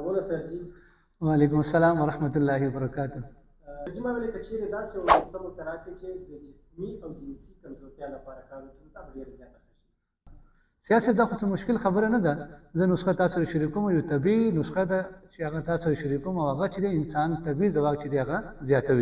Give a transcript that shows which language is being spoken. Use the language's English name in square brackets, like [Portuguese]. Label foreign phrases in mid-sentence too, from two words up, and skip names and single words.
[Urdu] سر جی. [Arabic] وعلیکم السلام ورحمۃ اللہ وبرکاتہ. [Pashto] جی ما ویل کچیر داسې یو موضوع موږ ته راکړئ چې د جسمي او جنسي کمزورتیا لپاره کار وکړي دا به ډېره زیاته ښه شي. سیاست دا خو څه مشکل خبره نه ده. زه نسخه تاسو سره شریکوم، یو طبیعي نسخه ده چې هغه تاسو سره شریکوم او هغه چې د انسان طبیعي ځواک چې دی هغه زیاتوي.